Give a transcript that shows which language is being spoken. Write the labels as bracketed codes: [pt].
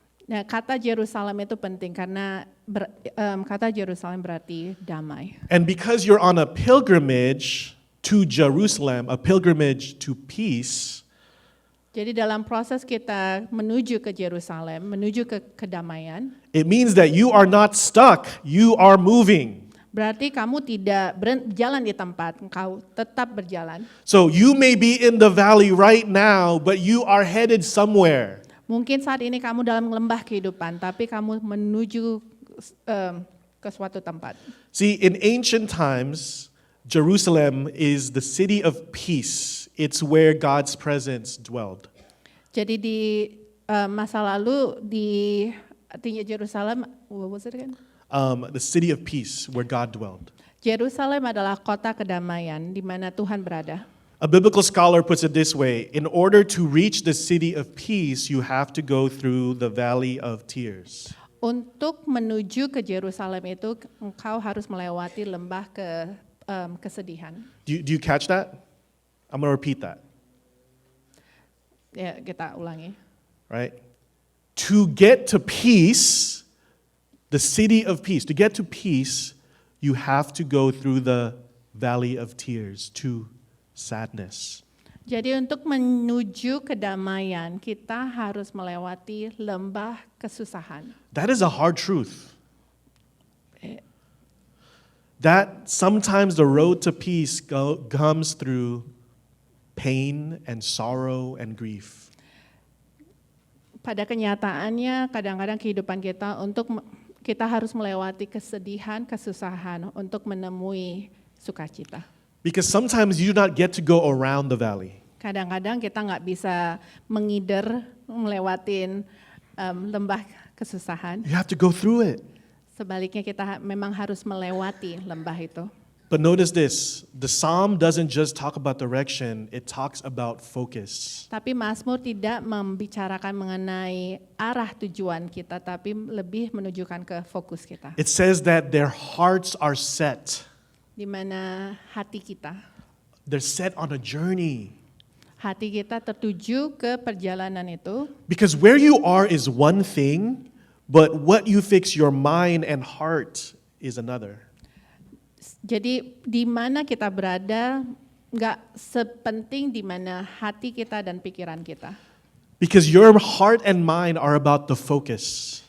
[id] Nah, kata Jerusalem itu penting karena kata Jerusalem berarti damai. [en] And because you're on a pilgrimage to Jerusalem, a pilgrimage to peace, [id] Jadi dalam proses kita menuju ke Yerusalem, menuju ke kedamaian, [en] it means that you are not stuck, you are moving. [id] berarti kamu tidak berjalan di tempat, engkau tetap berjalan. [en] So you may be in the valley right now, but you are headed somewhere. [id] Mungkin saat ini kamu dalam lembah kehidupan, tapi kamu menuju ke suatu tempat. [en] See, in ancient times, Jerusalem is the city of peace. It's where God's presence dwelled. [id] Jadi di masa lalu di Yerusalem, [en] what was it again? The city of peace where God dwelled. [id] Yerusalem adalah kota kedamaian di mana Tuhan berada. [en] A biblical scholar puts it this way: in order to reach the city of peace, you have to go through the valley of tears. [id] Untuk menuju ke Yerusalem itu, engkau harus melewati lembah kesedihan. [en] Do you catch that? I'm going to repeat that, [id] Ya, kita ulangi. [en] right? To get to peace, the city of peace, to get to peace, you have to go through the valley of tears, to sadness. [id] Jadi untuk menuju kedamaian, kita harus melewati lembah kesusahan. [en] That is a hard truth. That sometimes the road to peace comes through pain and sorrow and grief. [id] Pada kenyataannya, kadang-kadang kehidupan kita harus melewati kesedihan, kesusahan untuk menemui sukacita. [en] Because sometimes you do not get to go around the valley. [id] Kadang-kadang kita nggak bisa melewatin lembah kesusahan. [en] You have to go through it. [id] Sebaliknya kita memang harus melewati lembah itu. [en] But notice this, the psalm doesn't just talk about direction, it talks about focus. [id] Tapi Mazmur tidak membicarakan mengenai arah tujuan kita, tapi lebih menunjukkan ke fokus kita. [en] It says that their hearts are set. [id] Di mana hati kita. [en] They're set on a journey. [id] Hati kita tertuju ke perjalanan itu. [en] Because where you are is one thing, but what you fix your mind and heart is another. [id] Jadi di mana kita berada nggak sepenting di mana hati kita dan pikiran kita. [en] Because your heart and mind are about the focus.